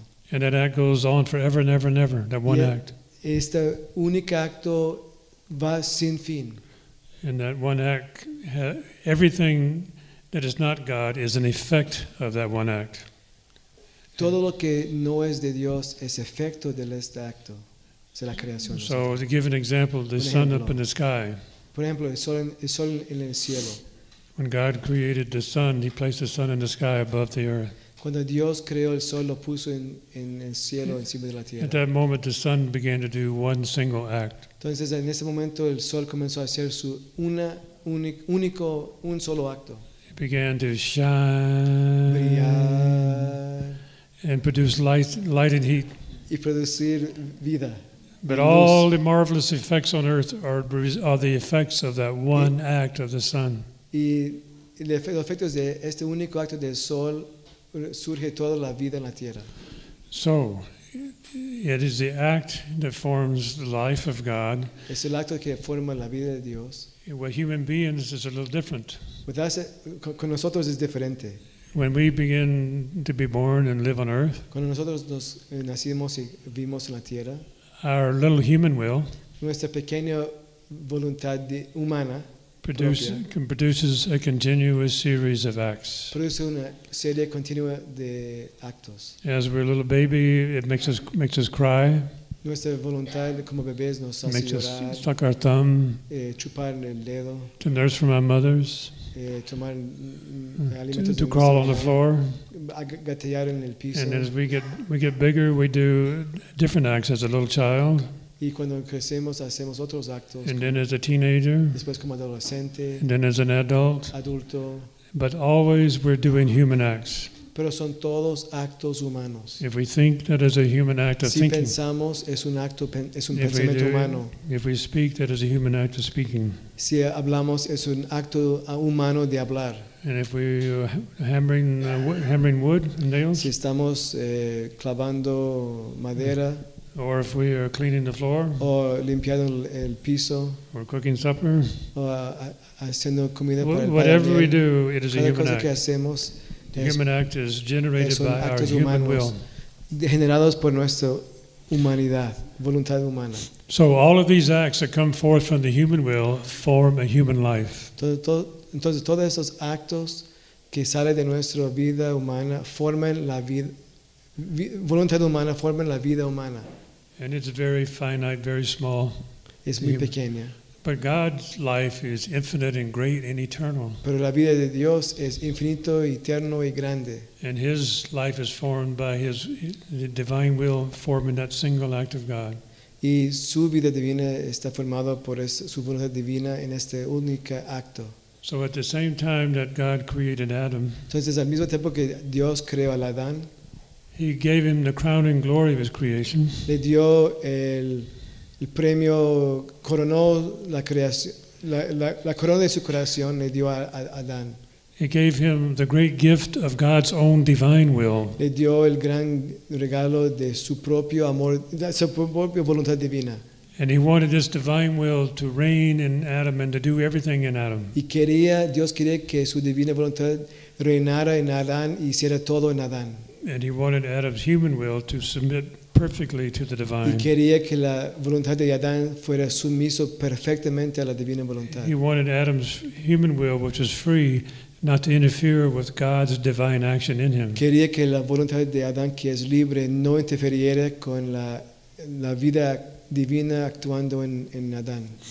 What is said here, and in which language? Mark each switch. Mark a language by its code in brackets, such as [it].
[en] And that act goes on forever and ever and ever, that one act. [es] Este único acto va sin fin. [en] And that one act, everything that is not God is an effect of that one act. [es] Todo lo que no es de Dios es efecto de este acto, de la creación. [en] So, to give an example, the sun up in the sky. [es] Por ejemplo, el sol en el cielo. [en] When God created the sun, he placed the sun in the sky above the earth. [es] Cuando Dios creó el sol, lo puso en el cielo, encima de la tierra. [en] At that moment, the sun began to do one single act. [es] Entonces, en ese momento, el sol comenzó a hacer su un solo acto. [en] It began to shine. [es] Brillar. [en] And produce light and heat. [es] Y producir vida. [en] But all the marvelous effects on earth are the effects of that one act of the sun. [es] Y los efectos de este único acto del sol surge toda la vida en la tierra. [en] So, it is the act that forms the life of God. [es] Es el acto que forma la vida de Dios. [en] With human beings, it's a little different. [es] Con nosotros es diferente. [en] When we begin to be born and live on earth, [es] cuando nosotros nos nacimos y vivimos en la tierra, [en] our little human will, [es] nuestra pequeña voluntad humana, [en] produces a continuous series of acts. [es] Produce una serie continua de actos. [en] As we're a little baby, it makes us cry. [es] Nuestra voluntad como bebés nos hace [en] makes [es] llorar, [en] us suck our thumb. [es] Chupar el dedo. [en] To nurse from our mothers. [es] Tomar [en] to crawl on the floor. [es] Gatear en el piso. [en] And as we get bigger, we do different acts as a little child. [es] Y cuando crecemos hacemos otros actos. [en] And then as a teenager. [es] Después como adolescente. [en] And then as an adult. [es] Adulto. [en] But always we're doing human acts. [es] Pero son todos actos humanos. [en] If we think that is a human act of [es] si [en] thinking. [es] Pensamos es un acto es un [en] if [es] pensamiento [en] we do, [es] humano. [en] If we speak, that is a human act of speaking. [es] Si hablamos es un acto humano de hablar. [en] And if we hammering wood and nails. [es] Si estamos clavando madera. [en] Or if we are cleaning the floor. [es] O limpiando el piso. [en] Or cooking supper. [es] O haciendo comida para el padre. [en] Whatever we do, it is a human act. [es] Que hacemos, [en] the human act is generated by our [es] humanos, [en] human will. [es] Generados por nuestra humanidad, voluntad humana. [en] So all of these acts that come forth from the human will form a human life. [es] Entonces todos esos actos que salen de nuestra vida humana forman la vida. Voluntad humana forma la vida humana. [en] And it's very finite, very small. [es] Es muy pequeña. [en] But God's life is infinite and great and eternal. [es] Pero la vida de Dios es infinito, eterno y grande. [en] And His life is formed by His the divine will forming that single act of God. [es] Y su vida divina está formada por su voluntad divina en este único acto. [en] So at the same time that God created Adam. [es] Entonces al mismo tiempo que Dios creó a Adán. [en] He gave him the crown and glory of his creation. [es] Le dio el premio, coronó la creación, la corona de su creación le dio a Adán. [en] He gave him the great gift of God's own divine will. [es] Le dio el gran regalo de su propio amor, de su propia voluntad divina. [en] And he wanted this divine will to reign in Adam and to do everything in Adam. [es] Y quería, Dios quería que su divina voluntad reinara en Adán y hiciera todo en Adán. [en] And he wanted Adam's human will to submit perfectly to the divine. [es] Y quería que la voluntad de Adán fuera sumiso perfectamente a la divina voluntad. [en] He wanted Adam's human will, which was free, not to interfere with God's divine action in him. [es] Quería que la voluntad de Adán, que es libre, no interferiera con la vida divina actuando en Adán.